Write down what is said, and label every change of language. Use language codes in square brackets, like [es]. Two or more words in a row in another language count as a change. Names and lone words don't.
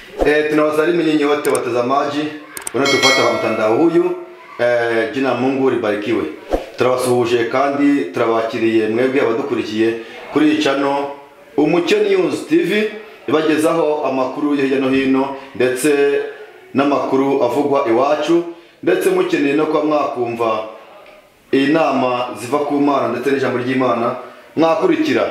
[sw] Tunawasalimu nyinyi wote watazamaji wanatupata kwa mtandao huyu. Jina Mungu libarikiwe. [rw] Turabasuhuje kandi turabakiriye mwebwe abadukurikiye kuri channel Umucyo News TV ibagezaho amakuru hirya no hino ndetse n'amakuru avugwa iwacu, ndetse mukeneye no kwa mwakumva inama ziva ku Mana ndetse n'ijambo ry'Imana mwakurikira.